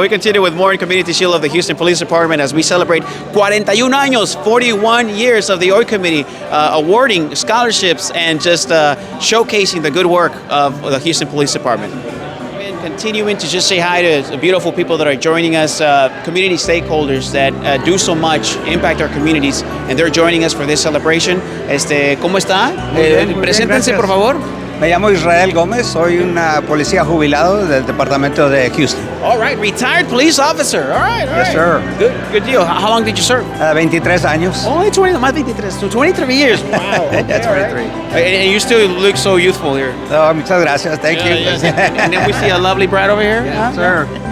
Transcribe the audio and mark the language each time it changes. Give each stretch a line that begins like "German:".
English: We continue with more in Community Shield of the Houston Police Department as we celebrate
Spanish: 41 años,
English: 41 years of the OI Committee, awarding scholarships and just showcasing the good work of the Houston Police Department. And continuing to just say hi to the beautiful people that are joining us, community stakeholders that do so much, impact our communities, and they're joining us for this celebration.
Spanish: ¿Cómo está? Muy bien, Preséntense, por favor. Me llamo Israel Gómez, soy un policía jubilado del departamento de Houston.
English: All right, retired police officer. All right, all right. Yes, sir. Good deal. How long did you serve?
Spanish: 23 años.
English: Only 20, más 23, so 23 years. Wow. Okay, Yeah, 23. And you still look so youthful here.
Spanish: Oh, muchas gracias.
English: Thank you. And then we see a lovely bride over here. Yes, sir.